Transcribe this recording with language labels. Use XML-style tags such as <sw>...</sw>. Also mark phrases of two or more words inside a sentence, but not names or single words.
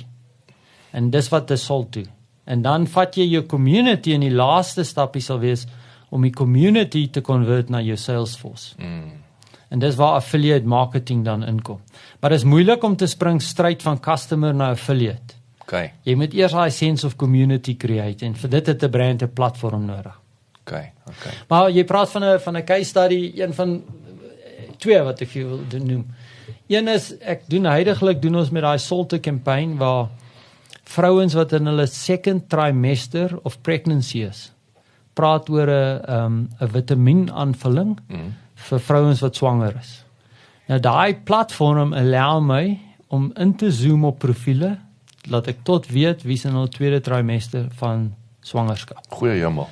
<af>En dis wat dit sal doen. En dan vat jy jou community en die laaste stapie sal wees om die community te convert na jou Salesforce. En dis waar</af> <en>affiliate marketing</en> <af>dan inkom. Maar dit is moeilik om te spring straight van customer na affiliate. Okay. Jy moet eers daai</af> <en>sense of community create</en> <af>en vir dit het 'n brand 'n platform nodig. Okay. Maar jy praat van 'n</af> <en>case study,</en> <af>een van twee wat ek wil noem. Een is heidaglik doen ons met daai Solte campaign waar vrouens wat in hulle</af> <en>second trimester of pregnancy</en> <af>is, praat oor 'n vitamienaanvulling vir vrouens wat swanger is. Nou daai platform allow my om in te zoom op profiele, laat ek tot weet wie is in hulle tweede trimester van swangerskap. Goeie hemel.</af>